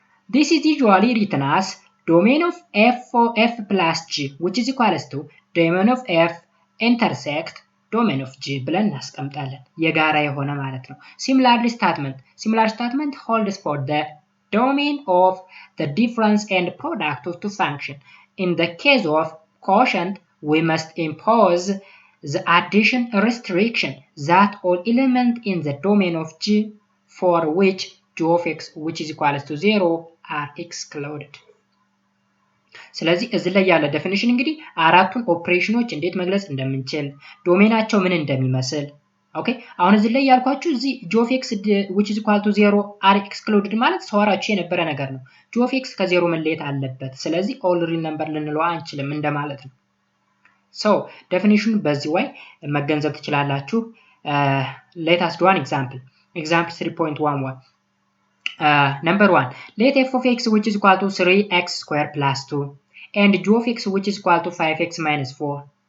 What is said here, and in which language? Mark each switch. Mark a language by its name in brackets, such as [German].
[English] This is usually written as domain of f plus g, which is equals to domain of f intersect domain of g [Amharic] ብለን እናስቀምጣለን። የጋራ የሆነ ማለት ነው። [English] Similar statement holds for the domain of the difference and product of two functions. In the case of quotient, we must impose the addition restriction that all elements in the domain of g for which g of x which is equals to 0 are excluded. [Amharic] ስለዚህ እዚህ ላይ ያለ ዴፊኒሽን እንግዲህ አራቱን ኦፕሬሽኖች እንዴት መግለጽ እንደምንችል ዶሜናቸው ምን እንደሚመስል። ኦኬ አሁን እዚህ ላይ ያልኳችሁ እዚህ [English] g of x which is equal to 0 are excluded [Amharic] ማለት ሰዋራችሁ የነበረ ነገር ነው። g of x ከዜሮ መለየት አለበት። ስለዚህ ኦል ሪል ነምበር ልንለው አንችልም እንደማለት ነው። ሶ ዴፊኒሽኑ በዚህ way መገንዘብ ትችላላችሁ። [English] let us do an example 3.11. Number 1, let f of x which is equal to 3x square plus 2 and g of x which is equal to 5x minus 4.